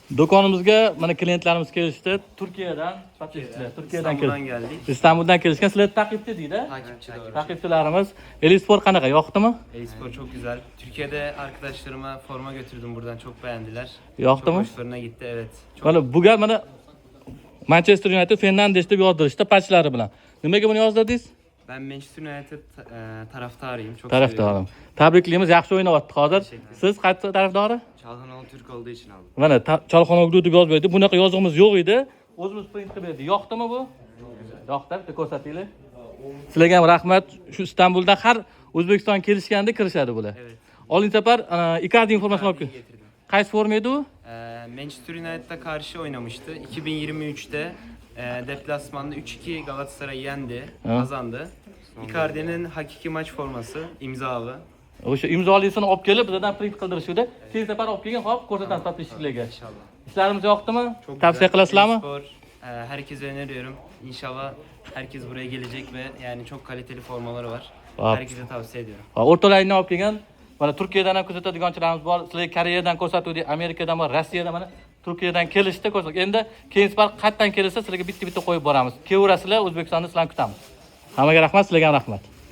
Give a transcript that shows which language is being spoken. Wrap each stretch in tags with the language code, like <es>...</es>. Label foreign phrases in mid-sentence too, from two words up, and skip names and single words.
<uz>Do'konimizga mana klientlarimiz kelishdi. Turkiyadan</uz> <tr>İstanbul'dan geldik.</tr> <uz>İstanbuldan kelishgan. Sizlar taqibchi deydi.</uz> <tr>Takipçi doğru.</tr> <uz>Taqibchilarimiz. Elisport qanaqa? Yoqdimi?</uz> <tr>E-spor çok güzel. Türkiye'de arkadaşlarıma forma götürdüm buradan. Çok beğendiler.</tr> <uz>Yoqdimi?</uz> <tr>Çok hoşlarına gitti evet. Çok</tr> <uz>Mana bu gal mana Manchester United Fernandes deb yozdirishdi patchlari bilan. Nimaga buni yozdirdingiz?</uz> <tr>Ben Manchester United taraftarıyım. Çok</tr> <uz>Tarafdorim. Tabriklaymiz, yaxshi o'ynayapti hozir. Siz qaysi tarafdori?</uz> <tr>Çalhanoğlu Türk olduğu için aldım.</tr> <uz>Mana Cholxonoglu deb yozib berdi. Bunaqa yozig'imiz yo'q edi. O'zimiz print qilib berdik. Yoqdimi bu? Yoqdi, bitta ko'rsatinglar. Sizlarga ham rahmat. Shu Istanbulda har O'zbekiston kelishganda kirishadi bular.</uz> <tr>Evet.</tr> <uz>Oldingi safar Icardi informasyon olib keldi.</uz> <tr>Getirdim.</tr> <uz>Qaysi forma edi u?</uz> <tr>Manchester United'a karşı oynamıştı. 2023'te deplasmanda 3-2 Galatasaray yendi, kazandı. Icardi'nin hakiki maç forması, imzalı.</tr> <uz>O'sha imzolisini olib kelib, bizdan print qildirishdi. Keyin safar olib kelgan, hop, ko'rsatamiz topishchilarga.</uz> <tr>İnşallah.</tr> <uz>İşlerimiz yoqdimi?</uz> <tr>Çok Tavsiye güzel.</tr> <uz>qilasizlarmi?</uz> <tr>E-spor, herkese öneriyorum. İnşallah herkes buraya gelecek ve yani çok kaliteli formaları var.</tr> <uz>Vay.</uz> <tr>Herkese tavsiye ediyorum.</tr> <uz>O'rtalayni olib kelgan. Mana Turkiyadan ham ko'rsatadiganchilarimiz bor. Sizlar Koreyadan ko'rsatuvdik, Amerikadan bor, Rossiyadan mana Turkiyadan kelishdi ko'rsak. Endi keyin safar qayerdan kelsa sizlarga bitta-bitta qo'yib boramiz. Kelaverasizlar, O'zbekistonni sizlarni kutamiz. Hammaga rahmat, sizlarga ham rahmat.</uz>